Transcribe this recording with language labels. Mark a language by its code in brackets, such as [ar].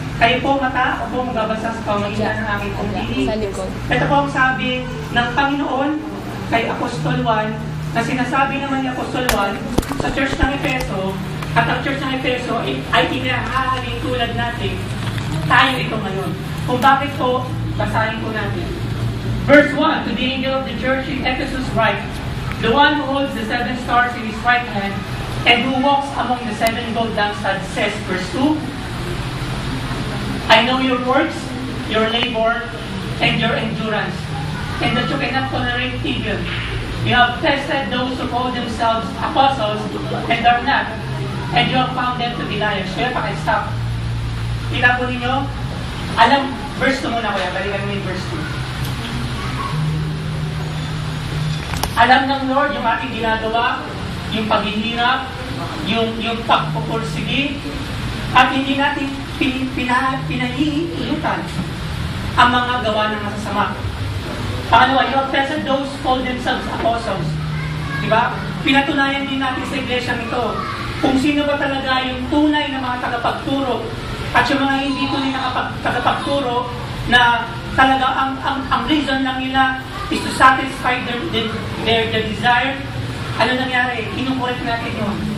[tl] Kayo po mata, ako po magbabasa sa pamagitan ng aking pagpili. Ito po ang sabi ng Panginoon kay Apostol Juan, na sinasabi naman ni Apostol Juan sa Church ng Efeso, at ang Church ng Efeso ay inahahalin tulad natin. Tayo ito ngayon. Kung bakit po, basahin po natin. [en] Verse 1, to the angel of the church in Ephesus write, the one who holds the 7 stars in his right hand and who walks among the 7 gold lampstands says, verse 2, I know your works, your labor, and your endurance, and that you cannot tolerate evil. You have tested those who call themselves apostles and are not, and you have found them to be liars. [tl] Kaya pakistop. Kita po ninyo, verse 2 muna kuya, balikan mo yung verse 2. Alam ng Lord yung ating ginagawa, yung paghihirap, yung pagpupursige, at hindi natin pinahihilutan ang mga gawa ng masasama. Pangalawa, [en] you have tested those who call themselves apostles. [tl] Diba? Pinatunayan din natin sa iglesia ito kung sino ba talaga yung tunay na mga tagapagturo at yung mga hindi tunay na tagapagturo na talaga ang reason lang nila is [en] to satisfy their desire. [tl] Ano nangyari? Inukulit natin yun.